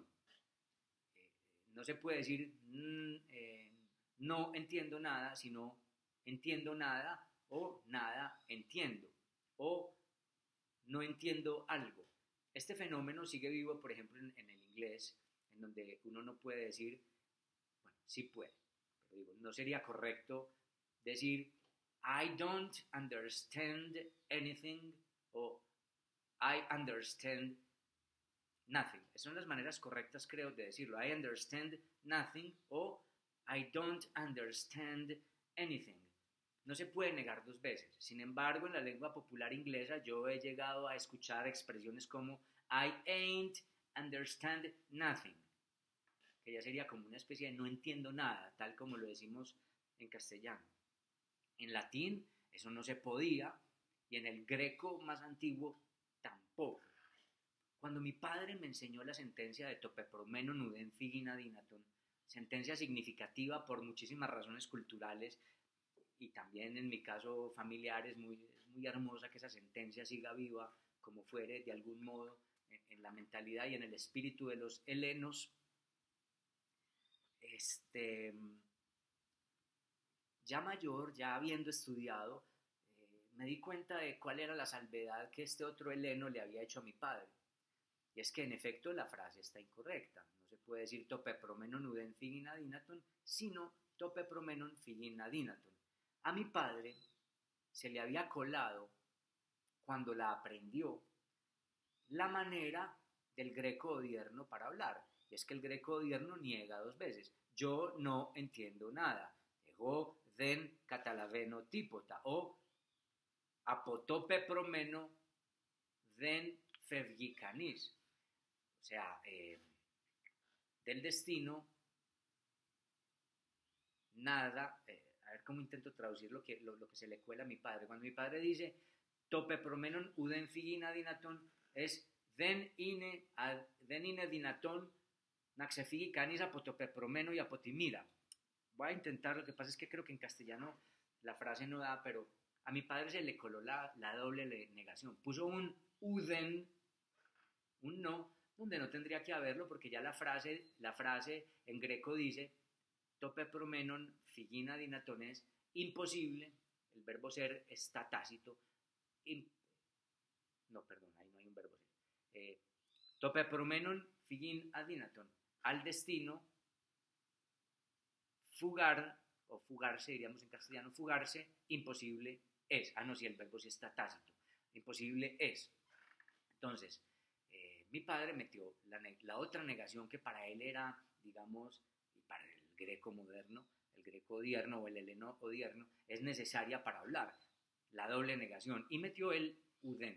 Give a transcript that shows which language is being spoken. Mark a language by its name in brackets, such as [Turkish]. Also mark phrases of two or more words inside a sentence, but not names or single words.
[Spanish] No se puede decir no entiendo nada, sino entiendo nada o nada entiendo o no entiendo algo. Este fenómeno sigue vivo, por ejemplo, en el inglés, en donde uno no puede decir, bueno, sí puede, pero digo, no sería correcto decir [English] I don't understand anything [Spanish] o [English] I understand nothing. [Spanish] Esas son las maneras correctas, creo, de decirlo. [English] I understand nothing o I don't understand anything. [Spanish] No se puede negar dos veces. Sin embargo, en la lengua popular inglesa yo he llegado a escuchar expresiones como [English] I ain't understand nothing, [Spanish] que ya sería como una especie de no entiendo nada, tal como lo decimos en castellano. En latín eso no se podía y en el greco más antiguo tampoco. Cuando mi padre me enseñó la sentencia de [Greek] το πεπρωμένον ουδέν φυγείν αδύνατον, [Spanish] sentencia significativa por muchísimas razones culturales y también en mi caso familiar, es muy hermosa que esa sentencia siga viva como fuere de algún modo en la mentalidad y en el espíritu de los helenos. Ya mayor, ya habiendo estudiado, me di cuenta de cuál era la salvedad que este otro heleno le había hecho a mi padre. Y es que en efecto la frase está incorrecta. No se puede decir [Greek] το πεπρωμένον ουδέν φυγείν αδύνατον, [Spanish] sino [Greek] το πεπρωμένον φυγείν αδύνατον. [Spanish] A mi padre se le había colado, cuando la aprendió, la manera del greco odierno para hablar. Y es que el greco odierno niega dos veces. Yo no entiendo nada. [Greek] Εγώ δεν καταλαβαίνω τίποτα ή από το πεπρωμένο δεν φεύγει κανείς. [Spanish] O sea, del destino, nada, a ver cómo intento traducir lo que se le cuela a mi padre. Cuando mi padre dice, [Greek] το πεπρωμένον ουδέν φυγείν αδύνατον, δεν είναι δυνατόν, να ξεφύγει κανείς από το πεπρωμένο και από τη μοίρα. [Spanish] Voy a intentar, lo que pasa es que creo que en castellano la frase no da, pero a mi padre se le coló la doble negación. Puso un uden, un no, donde no tendría que haberlo, porque ya la frase en greco dice [Greek] το πεπρωμένον φυγείν αδύνατον [Spanish] es imposible, el verbo ser está tácito, no, perdón, ahí no hay un verbo ser. [Greek] Το πεπρωμένον φυγείν αδύνατον, [Spanish] al destino, fugar, o fugarse, diríamos en castellano, fugarse, imposible es. Ah, no, si el verbo sí está tácito, imposible es. Entonces, mi padre metió la otra negación que para él era, digamos, y para el greco moderno, el greco odierno o el heleno odierno, es necesaria para hablar, la doble negación, y metió el uden.